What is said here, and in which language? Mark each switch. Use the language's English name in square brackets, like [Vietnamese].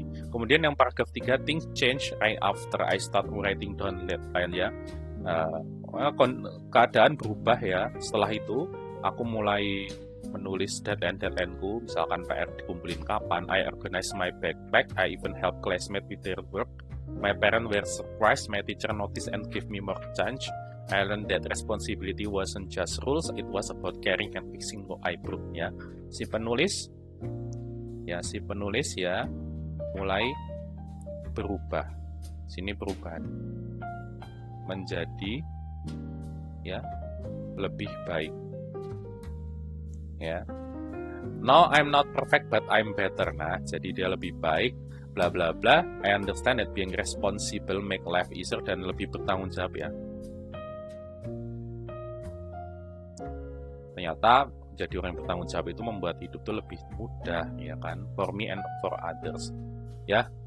[Indonesian] Kemudian yang paragraf 3, [English] things change right after I start writing down deadline ya. [Indonesian] Keadaan berubah ya. Setelah itu aku mulai menulis deadline-ku, misalkan PR dikumpulin kapan. [English] I organize my backpack. I even help classmates with their work. My parents were surprised. My teacher noticed and gave me more chance. I learned that responsibility wasn't just rules, it was about caring and fixing what I broke ya. [Indonesian] Si penulis ya mulai berubah. Sini perubahan menjadi ya lebih baik. Ya. [English] Now I'm not perfect but I'm better. [Indonesian] Nah, jadi dia lebih baik, bla bla bla. [English] I understand that being responsible make life easier [Indonesian] dan lebih bertanggung jawab ya. Ternyata jadi orang yang bertanggung jawab itu membuat hidup itu lebih mudah ya kan, [English] for me and for others [Indonesian] ya.